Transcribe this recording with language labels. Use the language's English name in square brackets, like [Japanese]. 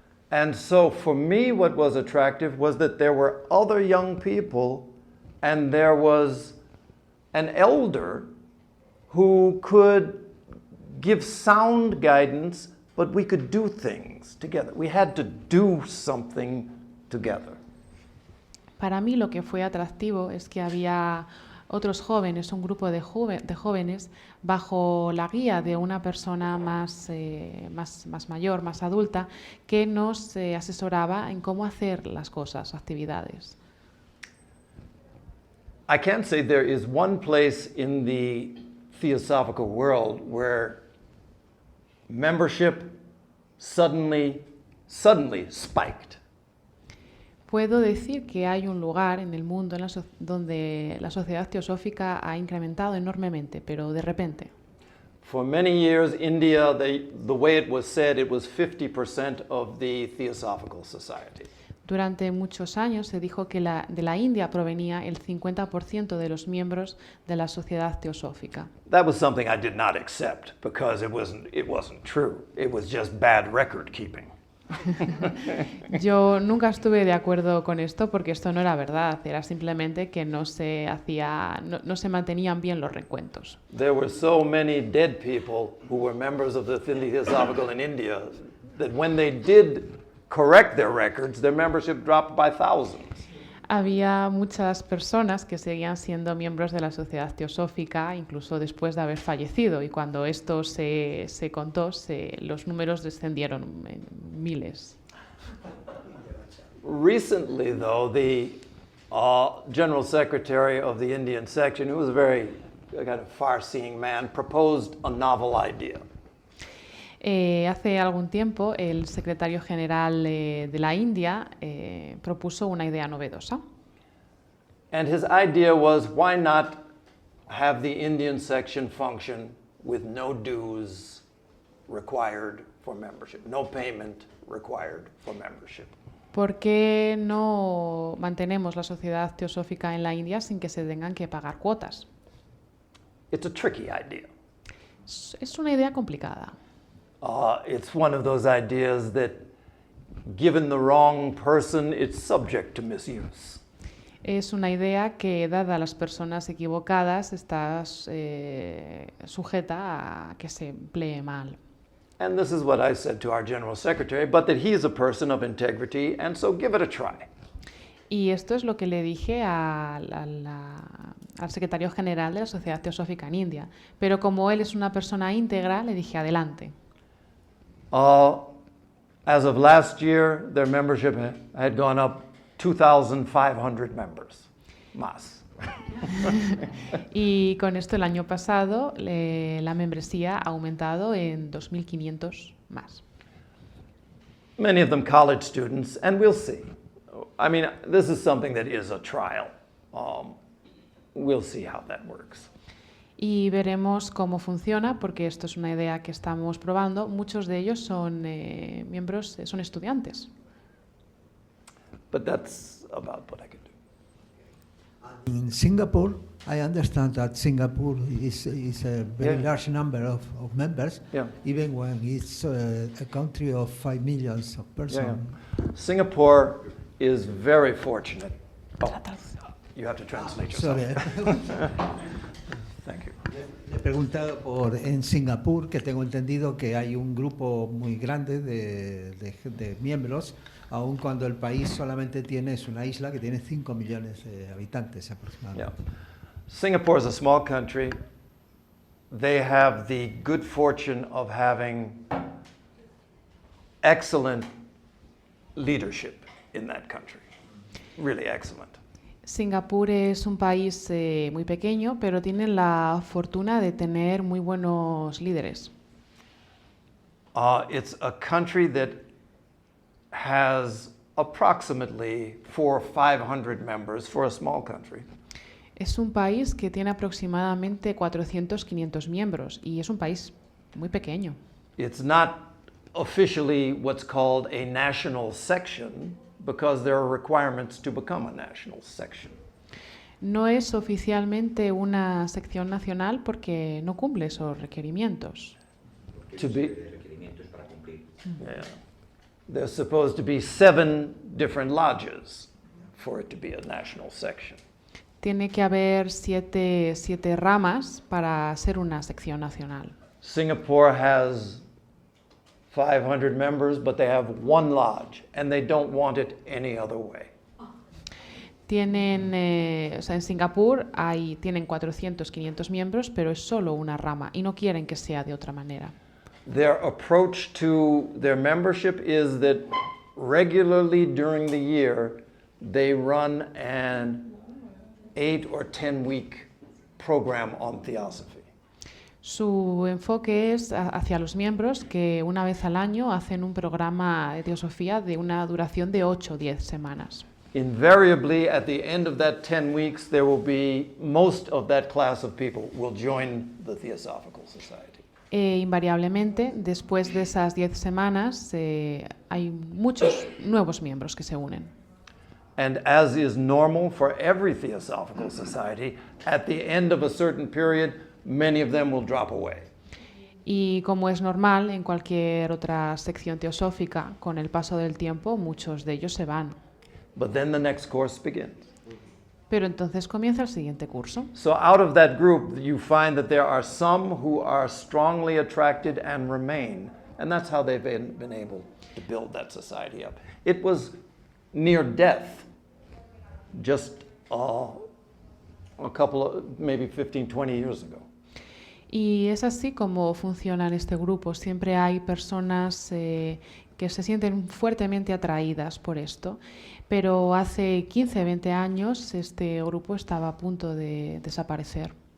[English] And so for me, what was attractive was that there were other young people and there was an elder who could give sound guidance, but we could do things together. We had to do something together. [Spanish] Para mí lo que fue atractivo es que había otros jóvenes, un grupo de jóvenes, bajo la guía de una persona más mayor, más adulta, que nos asesoraba en cómo hacer las cosas, actividades. [English] I can say there is one place in the theosophical world where membership suddenly spiked. [Spanish] Puedo decir que hay un lugar en el mundo donde la sociedad teosófica ha incrementado enormemente, pero de repente. [English] For many years, India, the way it was said, it was 50% of the Theosophical Society. [Spanish] Durante muchos años se dijo que de la India provenía el 50% de los miembros de la sociedad teosófica. [English] That was something I did not accept because it wasn't true. It was just bad record keeping. [Spanish] Yo nunca estuve de acuerdo con esto porque esto no era verdad, era simplemente que no se mantenían bien los recuentos. [English] There were so many dead people who were members of the Theosophical in India that when they did correct their records, their membership dropped by thousands. [Spanish] Había muchas personas que seguían siendo miembros de la sociedad teosófica incluso después de haber fallecido, y cuando esto se contó, los números descendieron en miles. [English] Recently, though, the General Secretary of the Indian section, who was a very kind of far-seeing man, proposed a novel idea. [Spanish] Hace algún tiempo el secretario general de la India propuso una idea novedosa. [English] And his idea was, why not have the Indian section function with no dues required for membership, no payment required for membership. [Spanish] ¿Por qué no mantenemos la sociedad teosófica en la India sin que se tengan que pagar cuotas? [English] It's a tricky idea. [Spanish] Es una idea complicada. [English] It's one of those ideas that, given the wrong person, it's subject to misuse. [Spanish] Es una idea que, dada a las personas equivocadas, está sujeta a que se emplee mal. [English] And this is what I said to our General Secretary, but that he's a person of integrity, and so give it a try. [Spanish] Y esto es lo que le dije al secretario general de la Sociedad Teosófica en India. Pero como él es una persona íntegra, le dije adelante. [English] As of last year, their membership had gone up 2,500 members, [Spanish] más. Y con esto el año pasado la membresía ha aumentado en 2.500 más. [English] Many of them college students, and we'll see. I mean, this is something that is a trial. We'll see how that works. [Spanish] Y veremos cómo funciona, porque esto es una idea que estamos probando. Muchos de ellos son miembros, son estudiantes. [English] But that's about what I can do. In Singapore, I understand that Singapore is a very Yeah. large number of members, Yeah. even when it's a country of 5 million of persons. Singapore is very fortunate. Oh, you have to translate yourself. Sorry. Thank you. [Spanish] Le he preguntado en Singapur, que tengo entendido que hay un grupo muy grande de miembros, aun cuando el país solamente es una isla que tiene 5 millones de habitantes aproximadamente. [English] Yeah. Singapore is a small country. They have the good fortune of having excellent leadership in that country. Really excellent. [Spanish] Singapur es un país muy pequeño, pero tienen la fortuna de tener muy buenos líderes. [English] It's a country that has approximately 400 or 500 members for a small country. [Spanish] Es un país que tiene aproximadamente 400, 500 miembros y es un país muy pequeño. [English] It's not officially what's called a national section because there are requirements to become a national section. [Spanish] No es oficialmente una sección nacional porque no cumple esos requerimientos. [English] To be, yeah. There's supposed to be 7 different lodges for it to be a national section. [Spanish] Tiene que haber siete ramas para ser una sección nacional. [English] Singapore has 500 members, but they have 1 lodge, and they don't want it any other way. [Spanish] Tienen, o sea, en Singapur tienen 400, 500 miembros, pero es solo una rama y no quieren que sea de otra manera. [English] Their approach to their membership is that regularly during the year, they run an 8 or 10 week program on theosophy. [Spanish] Su enfoque es hacia los miembros que una vez al año hacen un programa de teosofía de una duración de 8 o 10 semanas. [English] Invariably, at the end of that 10 weeks, there will be most of that class of people will join the Theosophical Society. [Spanish] Invariablemente, después de esas 10 semanas, hay muchos nuevos miembros que se unen. [English] And as is normal for every Theosophical Society, at the end of a certain period, many of them will drop away. [Spanish] Y como es normal en cualquier otra sección teosófica, con el paso del tiempo muchos de ellos se van. [English] But then the next course begins. [Spanish] Pero entonces comienza el siguiente curso. [English] So out of that group, you find that there are some who are strongly attracted and remain. And that's how they've been able to build that society up. It was near death just a couple of, maybe 15, 20 years ago. [Spanish] Y es así como funciona en este grupo. Siempre hay personas que se sienten fuertemente atraídas por esto, pero hace 15, 20 años este grupo estaba a punto de desaparecer.